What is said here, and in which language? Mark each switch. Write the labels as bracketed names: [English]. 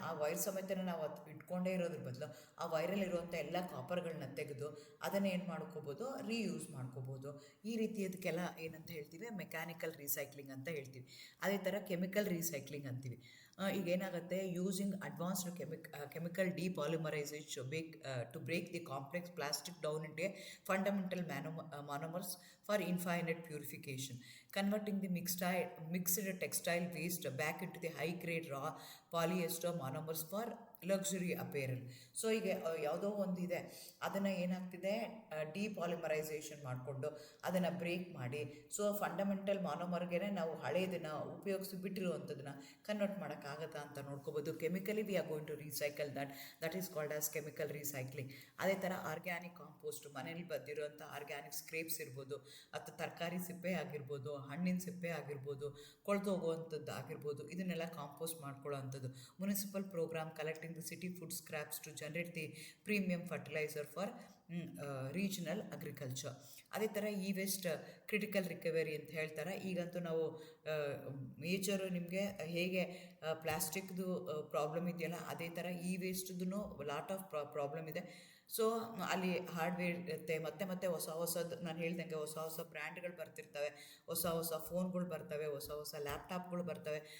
[Kannada] ಆ ವೈರ್ ಸಮೇತನ ನಾವು ಅದು ಇಟ್ಕೊಂಡೇ ಇರೋದ್ರ ಬದಲು ಆ ವೈರಲ್ಲಿರುವಂಥ ಎಲ್ಲ ಕಾಪರ್ಗಳನ್ನ ತೆಗೆದು ಅದನ್ನು ಏನು ಮಾಡ್ಕೋಬೋದು, ರೀಯೂಸ್ ಮಾಡ್ಕೋಬೋದು. ಈ ರೀತಿಯದಕ್ಕೆಲ್ಲ ಏನಂತ ಹೇಳ್ತೀವಿ, ಮೆಕ್ಯಾನಿಕಲ್ ರೀಸೈಕ್ಲಿಂಗ್ ಅಂತ ಹೇಳ್ತೀವಿ. ಅದೇ ಥರ ಕೆಮಿಕಲ್ ರೀಸೈಕ್ಲಿಂಗ್ ಅಂತೀವಿ. ಈಗ ಏನಾಗುತ್ತೆ, [English] Using advanced chemical depolymerization to break the complex plastic down into a fundamental monomers for infinite purification, converting the mixed textile waste back into the high grade raw polyester monomers for luxury apparel. [Kannada] So ಈಗ ಯಾವುದೋ ಒಂದಿದೆ, ಅದನ್ನು ಏನಾಗ್ತಿದೆ, ಡಿಪಾಲಿಮರೈಸೇಷನ್ ಮಾಡಿಕೊಂಡು ಅದನ್ನು break ಮಾಡಿ, so fundamental ಮಾನೋಮರ್ಗೆ ನಾವು ಹಳೆಯದನ್ನು ಉಪಯೋಗಿಸಿ ಬಿಟ್ಟಿರುವಂಥದ್ದನ್ನು ಕನ್ವರ್ಟ್ ಮಾಡೋಕ್ಕಾಗತ್ತಾ ಅಂತ ನೋಡ್ಕೋಬೋದು. [English] Chemically we are going to recycle that is called as chemical recycling. [Kannada] ಅದೇ ಥರ ಆರ್ಗ್ಯಾನಿಕ್ ಕಾಂಪೋಸ್ಟ್, ಮನೇಲಿ ಬಂದಿರುವಂಥ ಆರ್ಗ್ಯಾನಿಕ್ ಸ್ಕ್ರೇಪ್ಸ್ ಇರ್ಬೋದು, ಅಥವಾ ತರಕಾರಿ ಸಿಪ್ಪೆ ಆಗಿರ್ಬೋದು, ಹಣ್ಣಿನ ಸಿಪ್ಪೆ ಆಗಿರ್ಬೋದು, ಕೊಳ್ತೋಗುವಂಥದ್ದು ಆಗಿರ್ಬೋದು, ಇದನ್ನೆಲ್ಲ ಕಾಂಪೋಸ್ಟ್ ಮಾಡ್ಕೊಳ್ಳೋ ಅಂಥದ್ದು. [English] Municipal programme collecting the city food scraps to generate the premium fertilizer for regional agriculture. [Kannada] ಅದೇ ಥರ ಇ ವೇಸ್ಟ್ ಕ್ರಿಟಿಕಲ್ ರಿಕವರಿ ಅಂತ ಹೇಳ್ತಾರೆ. ಈಗಂತೂ ನಾವು ಮೇಜರು ನಿಮಗೆ ಹೇಗೆ ಪ್ಲಾಸ್ಟಿಕ್ದು ಪ್ರಾಬ್ಲಮ್ ಇದೆಯಲ್ಲ, ಅದೇ ಥರ ಇ ವೇಸ್ಟ್ದು [English] lot of problem [Kannada] ಇದೆ. ಸೊ ಅಲ್ಲಿ ಹಾರ್ಡ್ವೇರ್ ಇರುತ್ತೆ, ಮತ್ತೆ ಹೊಸ ಹೊಸದು ನಾನು ಹೇಳ್ದಂಗೆ ಹೊಸ ಹೊಸ ಬ್ರ್ಯಾಂಡ್ಗಳು ಬರ್ತಿರ್ತವೆ, ಹೊಸ ಫೋನ್ಗಳು ಬರ್ತವೆ, ಹೊಸ ಲ್ಯಾಪ್ಟಾಪ್ಗಳು ಬರ್ತವೆ.